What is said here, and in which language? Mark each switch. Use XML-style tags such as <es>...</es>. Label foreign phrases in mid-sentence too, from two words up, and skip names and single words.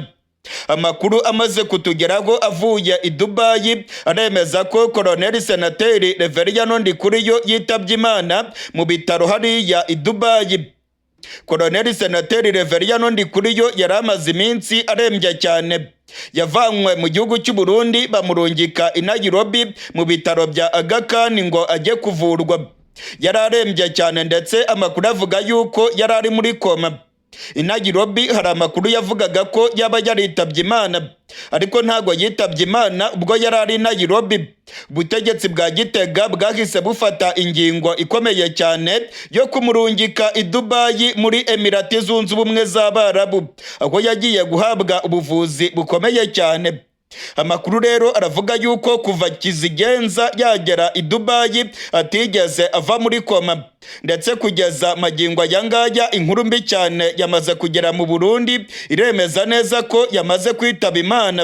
<rw>Amakuru amaze kutugeraho avuye i Dubai aremeza ko Koloneli Senateri Reverien Ndikuriyo yitabye Imana mu bitaro hariya i Dubai. Koloneli Senateri Reverien Ndikuriyo yari amaze iminsi arembye cyane. Yavanywe mu gihugu cy'u Burundi bamurungika i Nairobi mu bitaro bya Aga Khan ngo ajye kuvurwa. Yari arembye cyane ndetse amakuru avuga yuko yari ari muri koma. I Nairobi hari amakuru yavugaga ko yaba yaritabye Imana, ariko ntago yitabye Imana ubwo yari ari i Nairobi. Ubutegetsi bwa Gitega bwahise bufata ingingo ikomeye cyane yo kumurungika i Dubai muri Emirati Zunze Ubumwe z'Abarabu, aho yagiye guhabwa ubuvuzi bukomeye cyane. Amakuru rero aravuga yuko kuva kizigenza yagera i Dubai atigeze ava muri koma, ndetse kugeza magingo yangaya inkuru mbi cyane yamaze kugera mu Burundi iremeza neza ko yamaze kwitaba Imana.</rw>